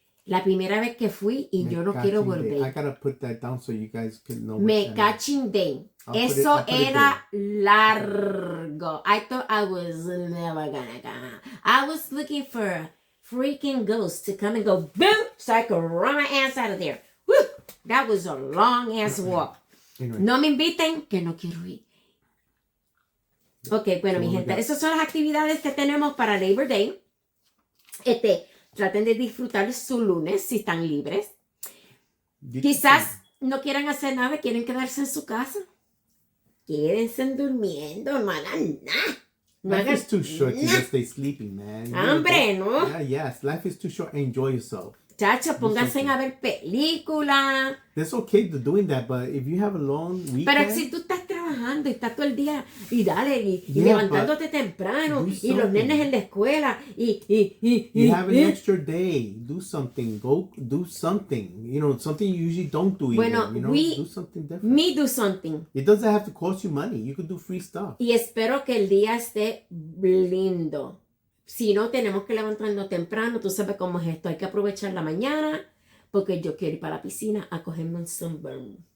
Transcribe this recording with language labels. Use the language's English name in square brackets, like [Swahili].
[Spanish] La primera vez que fui y yo no quiero volver. [English] I gotta put that down so you guys can know. [Spanish] Me cachindé. Eso era largo. [English] I thought I was never gonna go. I was looking for a freaking ghost to come and go boom so I could run my ass out of there. Woo! That was a long ass walk. Anyway. [Spanish] No me inviten que no quiero ir. Ok, bueno, mi gente, esas son las actividades que tenemos para Labor Day. Traten de disfrutar su lunes si están libres. Quizás no quieran hacer nada, quieren quedarse en su casa. Quédense durmiendo, no hagan nada. [English] Life is too short to just stay sleeping, man. [Spanish] Hambre, ¿no? [English] Yeah, yes. Life is too short. Enjoy yourself. [Spanish] Chacho, pónganse a ver películas. [English] It's okay to doing that, but if you have a long weekend... [Spanish] Pero si tú estás trabajando y estás todo el día y dale, y levantándote temprano, y los nenes en la escuela, [English] You have an extra day. Do something. Go do something. Something you usually don't do. [Spanish] Bueno, [English] do something different. Me do something. It doesn't have to cost you money. You could do free stuff. [Spanish] Y espero que el día esté lindo. Si no, tenemos que levantarnos temprano. Tú sabes cómo es esto. Hay que aprovechar la mañana porque yo quiero ir para la piscina a cogerme un [English] sunburn.